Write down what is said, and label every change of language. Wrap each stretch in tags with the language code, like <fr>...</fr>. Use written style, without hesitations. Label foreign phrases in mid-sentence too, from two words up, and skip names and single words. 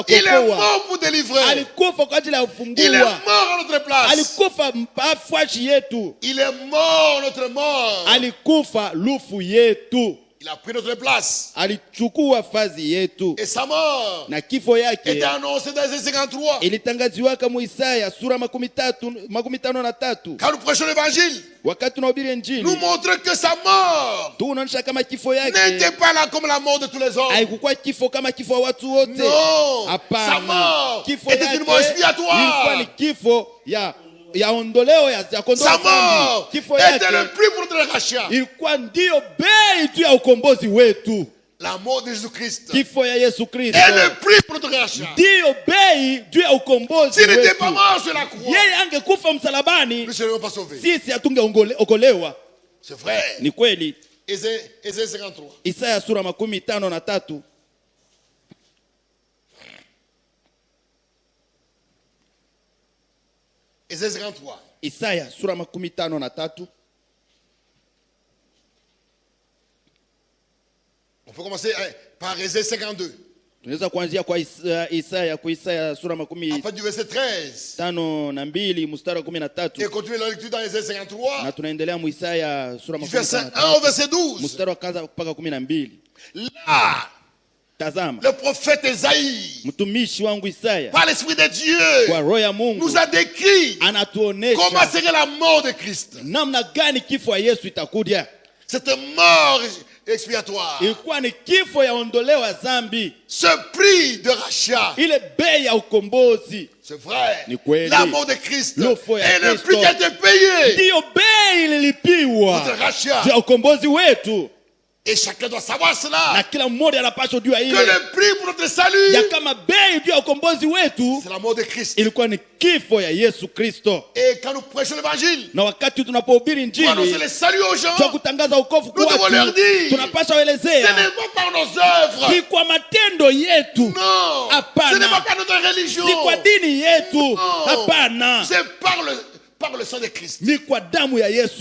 <fr>Il est</fr> <sw>kuokoa,</sw> <fr>mort pour délivrer.</fr> <sw>alikufa kwa ajili ya</sw> <fr>Il est</fr> <sw>kufungua,</sw> <fr>mort à notre place.</fr> <sw>alikufa mfashi yetu,</sw> <fr>Il est mort notre mort.</fr> <sw>alikufa lufu yetu,</sw> <fr>Il a pris notre place.</fr> <sw>alichukua fazi yetu.</sw> <fr>Et sa mort</fr> <sw>Na kifo yake</sw> <fr>était annoncée dans Isaïe 53.</fr> <sw>ilitangaziwaka mu Isaya sura makumi tano na tatu.</sw> <fr>Quand nous prêchons l'évangile,</fr> <sw>Wakati tunahubiri Injili</sw> <fr>nous montrons que sa mort</fr> <sw>tunaonyesha kama kifo yake</sw> <fr>n'était pas là comme la mort de tous les hommes.</fr> <sw>haikukuwa kifo kama kifo wa watu wote.</sw> <fr>Non. Sa</fr> <sw>Hapana,</sw> <fr>mort</fr> <sw>kifo</sw> <fr>était</fr> <sw>yake</sw> <fr>une mort expiatoire.</fr> <sw>ilikuwa ni kifo ya ondoleo ya kondoa</sw> <fr>Sa</fr> <sw>dhambi.</sw> <fr>mort</fr> <sw>Kifo</sw> <fr>était le</fr> <sw>yake</sw> <fr>prix pour notre rachat.</fr> <sw>ilikuwa ndio bei tu ya ukombozi wetu.</sw> <fr>La mort de Jésus-Christ</fr> <sw>Kifo ya Yesu Kristo</sw> <fr>est le prix pour notre rachat.</fr> <sw>ndio bei juu ya ukombozi</sw> <fr>S'il n'était</fr> <sw>wetu.</sw> <fr>pas mort sur la croix,</fr> <sw>Yeye angekufa msalabani,</sw> <fr>nous ne serions pas sauvés.</fr> <sw>sisi hatungeokolewa.</sw> <fr>C'est vrai.</fr> <sw>Ni kweli.</sw> <fr>Isaïe 53.</fr> <sw>Isaya sura makumi tano na tatu.</sw> <fr>Isaïe 53.</fr> <sw>Isaya sura makumi tano na tatu.</sw> <fr>On peut commencer par Isaïe 52.</fr> <sw>Tunaweza kuanzia kwa Isaya sura</sw> <fr>à partir du verset 13.</fr> <sw>5:2 mstari wa 13.</sw> <fr>Et continuer la lecture dans Isaïe 53.</fr> <sw>Na tunaendelea mu Isaya sura</sw> <fr>Du verset 1 au</fr> <sw>53</sw> <fr>verset 12.</fr> <sw>mstari wa kwanza mpaka 12.</sw> <fr>Là,</fr> <sw>Tazama,</sw> <fr>le prophète Isaïe,</fr> <sw>mtumishi wangu Isaya</sw> <fr>par l'Esprit de Dieu,</fr> <sw>kwa roho ya Mungu</sw> <fr>nous a décrit comment</fr> <sw>anatuonesha</sw> <fr>serait la mort de Christ.</fr> <sw>namna gani kifo ya Yesu itakuja.</sw> <fr>Cette mort expiatoire,</fr> <sw>Ilikuwa ni kifo ya ondoleo ya dhambi,</sw> <fr>ce prix de rachat.</fr> <sw>ile bei ya ukombozi.</sw> <fr>C'est vrai.</fr> <sw>Ni kweli.</sw> <fr>La mort de Christ</fr> <sw>Lufo ya</sw> <fr>et le</fr> <sw>Kristo.</sw> <fr>prix qui a été payé.</fr> <sw>Ndiyo bei ililipiwa</sw> <fr>Notre rachat.</fr> <sw>juu ya ukombozi wetu,</sw> <fr>Et chacun doit savoir</fr> <sw>na</sw> <fr>cela.</fr> <sw>kila mmoja anapaswa jua</sw> <fr>Que</fr> <sw>ile</sw> <fr>le prix pour notre salut,</fr> <sw>ya kama bei juu ya ukombozi wetu</sw> <fr>c'est la mort de Christ.</fr> <sw>ilikuwa ni kifo ya Yesu Kristo.</sw> <fr>Et quand nous prêchons l'évangile,</fr> <sw>Na wakati tunapohubiri</sw> <fr>pour annoncer</fr> <sw>injili</sw> <fr>le salut aux gens,</fr> <sw>kwa kutangaza wokovu kwa</sw> <fr>Nous devons leur</fr> <sw>watu,</sw> <fr>dire,</fr> <sw>tunapaswa</sw> <fr>ce</fr> <sw>waelezea</sw> <fr>n'est pas par nos œuvres.</fr> <sw>si kwa matendo yetu,</sw> <fr>Non.</fr> <sw>Hapana.</sw> <fr>Ce n'est pas par notre religion.</fr> <sw>si kwa dini yetu,</sw> <fr>Non.</fr> <sw>hapana,</sw> <fr>C'est par le sang de Christ.</fr> <sw>ni kwa damu ya Yesu</sw>